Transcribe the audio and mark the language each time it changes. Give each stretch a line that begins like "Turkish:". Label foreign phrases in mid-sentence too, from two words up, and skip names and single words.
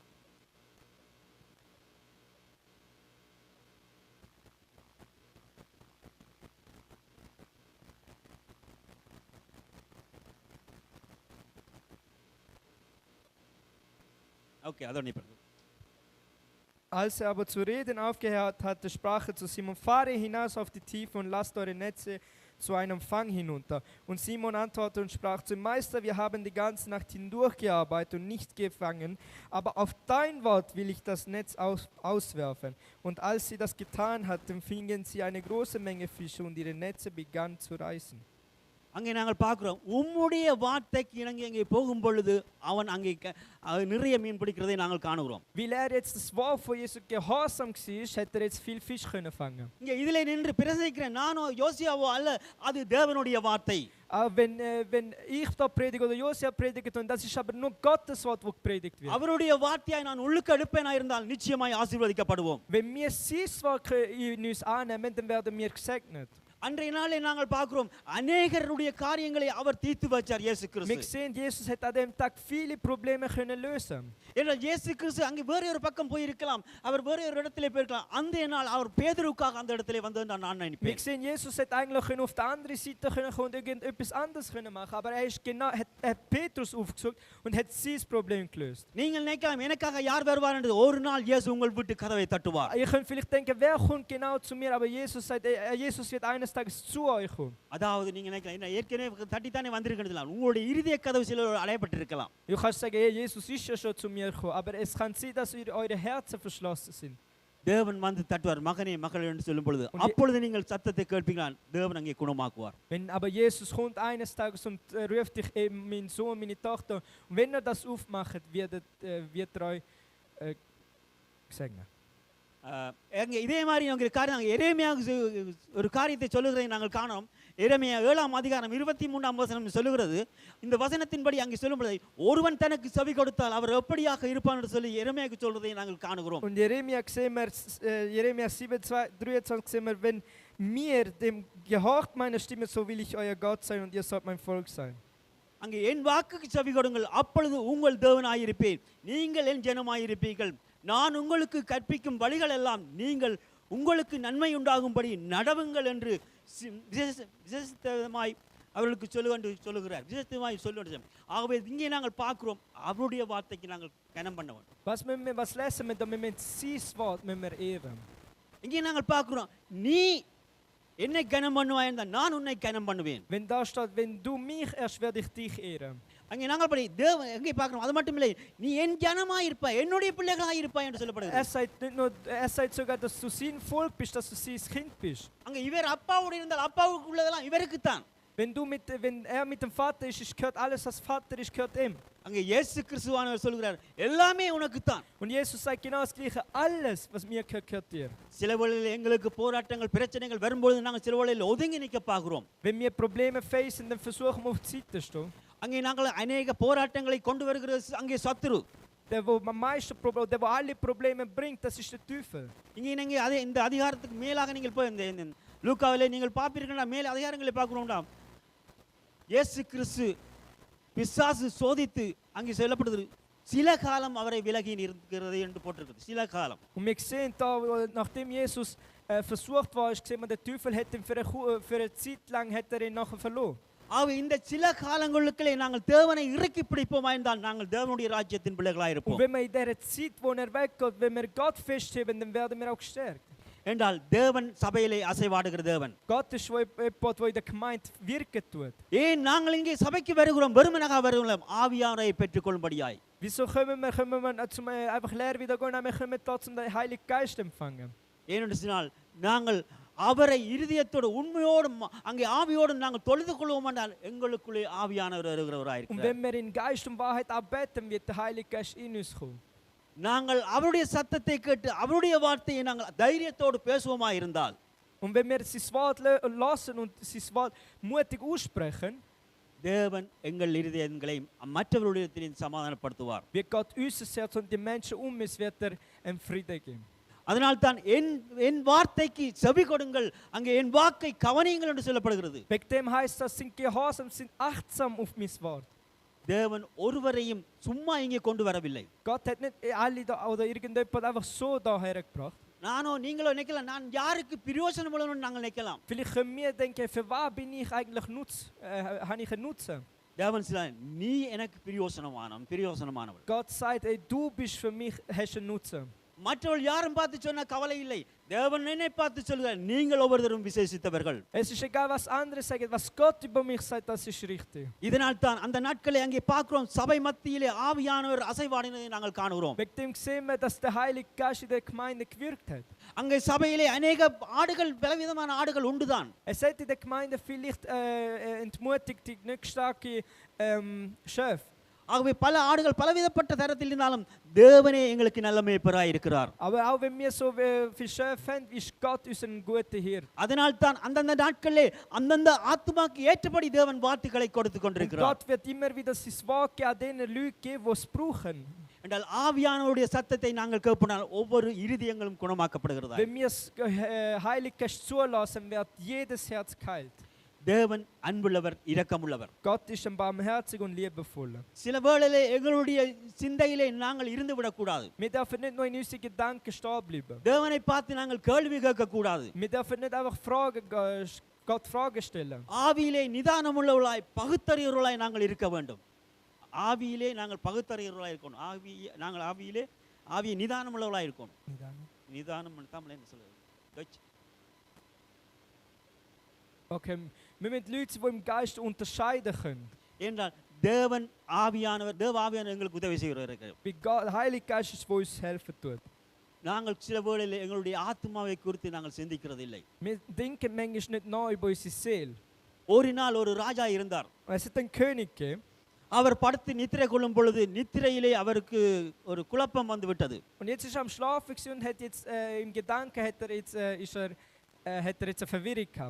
Tamil: Okay, அதோட நிப்போம்.
German: Als er aber zu reden aufgehört hatte, sprach er zu Simon, fahre hinaus auf die Tiefe und lasst eure Netze zu einem Fang hinunter. Und Simon antwortete und sprach zu ihm: Meister, wir haben die ganze Nacht hindurch gearbeitet und nichts gefangen, aber auf dein Wort will ich das Netz auswerfen. Und als sie das getan hatten, fingen sie eine große Menge Fische und ihre Netze begannen zu reißen.
Tamil: அங்கே நாங்கள் பார்க்கிறோம் உம்முடைய வார்த்தைக்கு இணங்கி அங்கே போகும் பொழுது அவன் அங்கே நிறைய மீன் பிடிக்கிறதை நாங்கள் காணுகிறோம்.
German: Weil jetzt das Wort von Jesus gehorsam war, hätte jetzt viel Fisch können fangen.
Tamil: இங்கே இதிலே நின்று பிரசங்கிக்கிற நானோ யோசியாவோ அல்ல, அது தேவனுடைய வார்த்தை.
German: Aber wenn ich da predige oder Josia predigt, und das ist aber nur Gottes Wort, wo gepredigt wird.
Tamil: அவருடைய வார்த்தையாய் நான் உள்ளுக்கு எடுப்பேனா இருந்தால் நிச்சயமாய் ஆசீர்வதிக்கப்படுவோம்.
German: Wenn wir sein Wort in uns annehmen, dann werden wir gesegnet.
Tamil: அன்றைய நாளே நாங்கள் பார்க்கிறோம் அநேகருடைய காரியங்களை அவர் தீர்த்து வச்சார் இயேசு
German: Wir
Tamil: கிறிஸ்து.
German: sehen, Jesus hat an dem Tag viele Probleme können lösen.
Tamil: ஏன்னா இயேசு கிறிஸ்து அங்கே வேற ஒரு பக்கம் போய் இருக்கலாம், அவர் வேற ஒரு இடத்திலே போயிருக்கலாம். அந்த நாள் அவர் பேதுருவுக்காக அந்த இடத்திலே வந்து நான்
German: Wir
Tamil: நினைப்பேன்.
German: sehen, Jesus hätte eigentlich auf der anderen Seite können und irgendetwas anderes können machen, aber er ist genau, hat Petrus aufgesucht und hat sein Problem gelöst.
Tamil: நீங்கள் நினைக்கலாம் எனக்காக யார் வருவார் என்று. ஒரு நாள் இயேசு உங்கள் வீட்டு கதவை தட்டுவார்.
German: Ihr könnt vielleicht denken, wer kommt genau zu mir, aber Jesus sagt, Jesus wird eines Tages zu euch kommen.
Tamil: அதாவது நீங்க நினைக்கலாம் என்ன ஏற்கனவே தட்டித்தானே வந்திருக்கலாம், உங்களுடைய இருதய கதவு சில அடையப்பட்டிருக்கலாம்.
German: Du kannst sagen, hey, Jesus ist ja schon zu mir gekommen, aber es kann sein, dass eure Herzen verschlossen sind.
Tamil: தேவன் வந்து தட்டுவார், மகனே மகள் என்று சொல்லும் பொழுது அப்பொழுது நீங்கள் சத்தத்தை கேட்பீங்களா, தேவன் அங்கே குணமாக்குவார்.
German: Wenn aber Jesus kommt eines Tages und ruft dich eben, mein Sohn, meine Tochter, und wenn er das aufmacht, wird er euch gesegnet.
Tamil: இதே மாதிரி ஒரு காரியம் எரேமியாவுக்கு ஒரு காரியத்தை சொல்லுகிறதை நாங்கள் காணோம். எரேமியா 7ஆம் அதிகாரம் 23ஆம் வசனம் சொல்லுகிறது. இந்த வசனத்தின்படி அங்கே சொல்லும்போது ஒருவன் தனக்கு செவி கொடுத்தால் அவர் எப்படியாக இருப்பான் என்று சொல்லி எரேமியாவுக்கு சொல்றதை நாங்கள் காணுகிறோம்.
German: Und Jeremia 7:23 sehen wir, wenn mir dem gehorcht meine Stimme, so will ich euer Gott sein und ihr sollt mein Volk sein.
Tamil: அங்கே என் வாக்குக்கு செவி கொடுங்கள், அப்பொழுது உங்கள் தேவனாயிருப்பேன், நீங்கள் என் ஜனமாயிருப்பீர்கள். நான் உங்களுக்கு கற்பிக்கும் வழிகள் எல்லாம் நீங்கள் உங்களுக்கு நன்மை உண்டாகும்படி நடவுங்கள் என்று விசேஷமாய் அவர்களுக்கு சொல்லுகிறார். விசேஷமாய் சொல்லுகிறார். ஆகவே இங்கே நாங்கள் பார்க்கிறோம் அவருடைய வார்த்தைக்கு நாங்கள் கனம் பண்ண வேண்டும்.
German: Was lesen wir da? Wir müssen sein Wort ehren.
Tamil: இங்கே நாங்கள் பார்க்கிறோம் நீ என்னை கனம் பண்ணுவாய் என்றால் நான் உன்னை கனம் பண்ணுவேன்.
German: Wenn da steht, wenn du mich ehrst, werde ich dich ehren.
Tamil: அங்கே நாங்கள் படி தேவன் எங்கே பார்க்கிறோம், அது மட்டும் இல்லை, நீ என் ஜனமாய் இருப்பாய், என்னுடைய பிள்ளைகளாய் இருப்பாய் என்று சொல்லப்படுகிறது.
German: Er sagt sogar, dass du sein Volk bist, dass du sein Kind bist.
Tamil: அங்கே இவர் அப்பாவோடு இருந்தால் அப்பாவுக்கு உள்ளதெல்லாம் இவருக்கு தான்.
German: Wenn er mit dem Vater ist, gehört alles, was Vater ist, gehört ihm.
Tamil: அங்கே இயேசு கிறிஸ்துவானவர் சொல்கிறார் எல்லாமே உனக்கு தான்.
German: Und Jesus sagt genau das Gleiche, alles, was mir gehört, gehört dir.
Tamil: சில வேளையில் எங்களுக்கு போராட்டங்கள் பிரச்சனைகள் வரும்போது நாங்கள் சில வேளையில் ஒதுங்கி நிற்க பார்க்கிறோம்.
German: Wenn wir Probleme facen, dann versuchen wir auf die Seite zu stehen.
Tamil: அங்கே நாங்கள் அநேக போராட்டங்களை கொண்டு வருகிற அங்கே சத்துரு.
German: Der, wo am meisten Probleme, der, wo alle Probleme bringt, das ist der Teufel.
Tamil: இங்கே நீங்க அதே இந்த அதிகாரத்துக்கு மேலாக நீங்கள் போய் இந்த லூக்காவிலே நீங்கள் பார்ப்பீர்களா, மேல் அதிகாரங்களை பார்க்கிறோம்டா, இயேசு கிறிஸ்து பிசாசு சோதித்து அங்கே சொல்லப்படுது சில காலம் அவரை விலகி இருக்கிறது என்று போட்டிருக்கிறது. சில காலம்.
German: Und wir sehen da, nachdem Jesus versucht war, ist gesehen, der Teufel hat ihn für eine Zeit lang ihn nachher verloren.
Tamil: ஆக இந்த சில காலங்களுக்குள்ளே நாங்கள் தேவனை இறக்கி பிடிப்போமா என்றால் நாங்கள் தேவனுடைய ராஜ்யத்தின் பிள்ளைகளாக இருப்போம்.
German: Und wenn wir in der Zeit, wo weggeht, wenn wir Gott festheben, dann werden wir auch gestärkt.
Tamil: என்றால் தேவன் சபையிலே அசைவாடுகிற தேவன்.
German: Gott ist jemand, der in der Gemeinde wirken tut.
Tamil: ஏன் நாங்கள் இங்கே சபைக்கு வருகிறோம், வெறுமனாக வருகிறோம், ஆவியானவரை பெற்றுக்கொள்ளும்படியாய்.
German: Wieso können wir zum einfach leer wieder gehen, wir können trotzdem den Heiligen Geist empfangen.
Tamil: ஏனென்று சொன்னால் நாங்கள் அவரை இருதயத்தோடு உண்மையோடு அங்கே ஆவியோடு நாங்கள் தொழுது கொள்வோம் என்றால் எங்களுக்குள்ளே ஆவியானவர் வருகிறவராய்
German: Und wenn wir in Geist und Wahrheit arbeiten, wird der Heilige Geist in uns kommen.
Tamil: நாங்கள் அவருடைய சத்தத்தை கேட்டு அவருடைய வார்த்தையை நாங்கள் தைரியத்தோடு பேசுவோமா இருந்தால்,
German: Und wenn wir sein Wort lassen und sein Wort mutig aussprechen,
Tamil: தேவன் எங்கள் இருதயங்களை மற்றவருடைய சமாதானப்படுத்துவார்.
German: wird Gott unser Herz und die Menschen uns wird Frieden geben.
Tamil: அதனால் தான் என் வார்த்தைக்கு செவி கொடுங்கள், அங்கே என் வாக்கை கவனியுங்கள் என்று சொல்லப்படுகிறது.
German: Wegen dem heißt das, sind gehorsam, sind achtsam auf mein Wort.
Tamil: தேவன் ஒருவரையும் சும்மா இங்கே கொண்டு வரவில்லை.
German: Gott hat nicht alle da oder irgendjemand einfach so daher gebracht.
Tamil: நானோ நீங்களோ நினைக்கலாம், நான் யாருக்கு பிரயோஜனம் உள்ளவன்னு நாங்கள் நினைக்கலாம்.
German: Vielleicht können wir denken, für was bin ich eigentlich habe ich einen Nutzen?
Tamil: தேவன் சொல்றார், நீ எனக்கு பிரயோஜனமானவன்.
German: Gott sagt, ey, du bist für mich, hast einen Nutzen.
Tamil: மற்றவர்கள் யாரும் பார்த்து சொன்ன கவலை இல்லை. தேவன் என்னை பார்த்து சொல்கிறார், நீங்கள் ஒவ்வொருவரும் விசேஷித்தவர்கள்.
German: Es ist egal, was andere sagen, was Gott über mich sagt, das ist richtig.
Tamil: இதனால் தான் அந்த நாட்களை அங்கே பார்க்கிறோம், சபை மத்தியிலே ஆவியானவர் அசைவாடினதை நாங்கள் காணுகிறோம்.
German: Wegen dem sehen wir, dass der Heilige Geist in der Gemeinde gewirkt hat.
Tamil: அங்கே சபையிலே அநேக ஆடுகள், பலவிதமான ஆடுகள் உண்டுதான்.
German: Es hat in der Gemeinde vielleicht entmutigte, nicht starke Schöpfe.
Tamil: ஆகவே பல ஆடுகள் பலவிதப்பட்ட தரத்தில் இருந்தாலும் தேவனே எங்களுக்கு நல்ல மேய்ப்பராய் இருக்கிறார்.
German: Aber auch wenn wir so viel Schöpfe haben, ist Gott unser guter Hirte.
Tamil: அதனால் தான் அந்தந்த நாட்களிலே அந்தந்த ஆத்துமாக்கு ஏற்றபடி தேவன் வார்த்தைகளை கொடுத்து
German: Und
Tamil: கொண்டிருக்கிறார்.
German: Gott wird immer wieder sein Wort an denen Leuten geben, die es brauchen.
Tamil: என்றால் ஆவியானவருடைய சத்தத்தை நாங்கள் கேட்போனால் ஒவ்வொரு இருதயங்களும் குணமாக்கப்படுகிறதா.
German: Wenn wir es Heilig Geist zulassen, wird jedes Herz geheilt.
Tamil: தேவன் அன்புள்ளவர், இரக்கமுள்ளவர்.
German: Gott ist ein barmherzig und liebevoller.
Tamil: சில வேளையிலே எங்களுடைய சிந்தையிலே நாங்கள் இருந்து விடக்கூடாது.
German: Wir dürfen nicht nur in unseren Gedanken stehen bleiben.
Tamil: தேவனை பார்த்து நாங்கள் கேள்வி கேட்கக்கூடாது.
German: Wir dürfen nicht einfach Gott Fragen stellen.
Tamil: ஆவியிலே நிதானமுள்ளவர்களாய் பகுத்தறியவர்களாய் நாங்கள் இருக்க வேண்டும். ஆவியிலே நாங்கள் பகுத்தறியவர்களாய் இருக்கணும். நாங்கள் ஆவியை நிதானமுள்ளவர்களாய் இருக்கணும். நிதானம் தமிழ் என்ன சொல்லுது?
German: Okay, wir müssen Leute, die im Geist unterscheiden können.
Tamil: என்றால் தேவன் ஆவியானவர், ஆவியானவர் எங்களுக்கு உதவி செய்கிறார்.
German: Wie Gott, der Heilige Geist ist, der uns helfen tut.
Tamil: நாங்கள் சில வேளையிலே எங்களுடைய ஆத்மாவை குறித்து நாங்கள் சிந்திக்கிறது இல்லை.
German: Wir denken manchmal nicht nach über unsere Seele.
Tamil: ஒரு நாள் ஒரு ராஜா இருந்தார்.
German: Es hat einen König gegeben.
Tamil: அவர் படுத்து நித்திரை கொள்ளும் பொழுது நித்திரையிலே அவருக்கு ஒரு குழப்பம் வந்து விட்டது.
German: Und jetzt ist er am Schlafen und hat jetzt im Gedanken hat er jetzt eine Verwirrung gehabt.